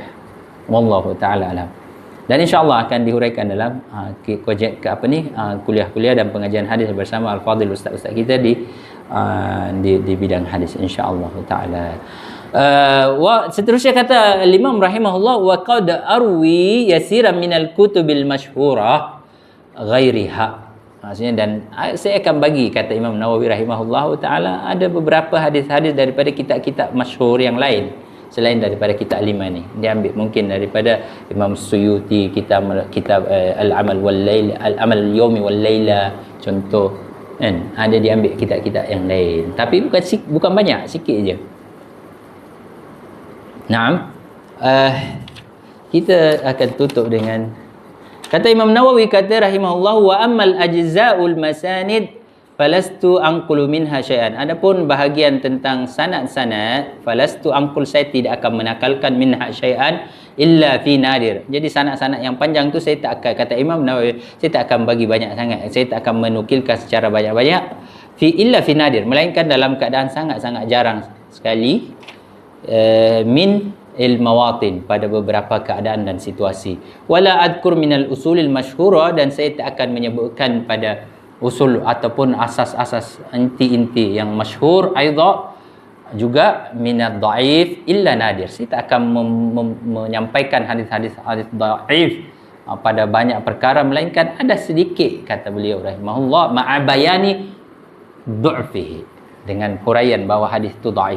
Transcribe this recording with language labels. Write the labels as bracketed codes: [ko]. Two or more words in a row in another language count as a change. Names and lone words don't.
[ar] والله تعالى أعلم. [ms] Dan insya-Allah akan dihuraikan dalam kuliah-kuliah dan pengajian hadis bersama al-fadil ustaz-ustaz kita di bidang hadis [ar] إن شاء الله تعالى. [ms] Seterusnya kata Imam rahimahullah, [ar] وقد أروي يسيرا من الكتب المشهورة غيرها. [ms] Maksudnya, dan saya akan bagi, kata Imam Nawawi [ar] رحمه الله تعالى, [ms] ada beberapa hadis-hadis daripada kitab-kitab masyhur yang lain selain daripada kitab 5 ni. Dia ambil mungkin daripada Imam Suyuti, kitab Al-Amal wal Lail, Al-Amal al-Yawmi wal Laila, contoh kan. Ada dia ambil kitab-kitab yang lain. Tapi bukan banyak, sikit je. Naam. Kita akan tutup dengan kata Imam Nawawi, kata rahimahullah, [ar] وأما الأجزاء المسانيد فلست أنقل منها شيئا. [ms] Adapun bahagian tentang sanad-sanad, [ar] فلست أنقل, [ms] saya tidak akan menakalkan [ar] منها شيئا إلا في نادر. [ms] Jadi sanad-sanad yang panjang tu saya tak akan, kata Imam Nawawi, saya tak akan bagi banyak sangat. Saya tak akan menukilkan secara banyak-banyak [ar] إلا في نادر, [ms] melainkan dalam keadaan sangat-sangat jarang sekali, [ar] من مواطن, [ms] pada beberapa keadaan dan situasi. [ar] ولا أذكر من الأصول المشهورة, [ms] dan saya tak akan menyebutkan pada usul ataupun asas-asas inti-inti yang masyhur aidha juga [ar] من الضعيف إلا نادرا. [ms] Saya tak akan menyampaikan hadis-hadis dhaif pada banyak perkara, melainkan ada sedikit, kata beliau rahimahullah, [ar] مع بيان ضعفه, [ms] dengan huraian bahawa hadis itu dhaif.